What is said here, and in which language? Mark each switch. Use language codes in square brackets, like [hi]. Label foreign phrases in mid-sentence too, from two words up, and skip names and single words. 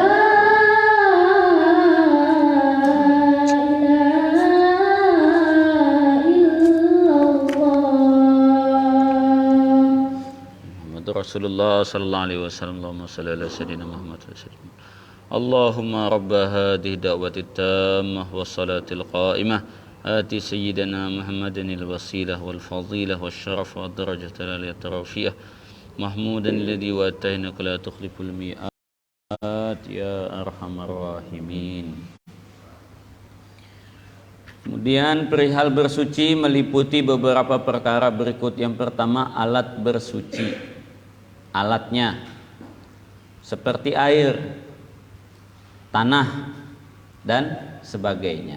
[ar] أكبر. لا إله إلا الله. محمد رسول الله صلى الله عليه وسلم. اللهم صل على سيدنا محمد وسلم. اللهم رب هذه الدعوة التامة والصلاة القائمة آت سيدنا محمدا الوسيلة والفضيلة والشرف والدرجة العالية الرفيعة محمودا الذي وعدته إنك لا تخلف الميعاد يا أرحم الراحمين. [id] Kemudian perihal bersuci meliputi beberapa perkara berikut. Yang pertama, alat bersuci. Alatnya seperti air, tanah, dan sebagainya.